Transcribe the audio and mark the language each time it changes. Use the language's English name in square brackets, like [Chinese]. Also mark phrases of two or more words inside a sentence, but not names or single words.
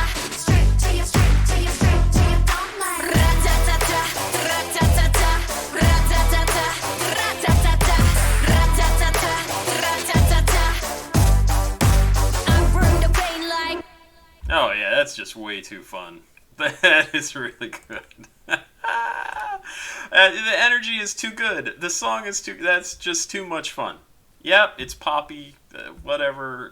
[English] Straight to you, straight to you, straight to you, don't like ra-ta-ta-ta, ra-ta-ta-ta, ra-ta-ta-ta, ra-ta-ta-ta, ra-ta-ta-ta, ra-ta-ta-ta. I bring the pain like. Oh yeah, that's just way too fun. That is really good. The energy is too good. The song is too. That's just too much fun. Yep, it's poppy. Whatever.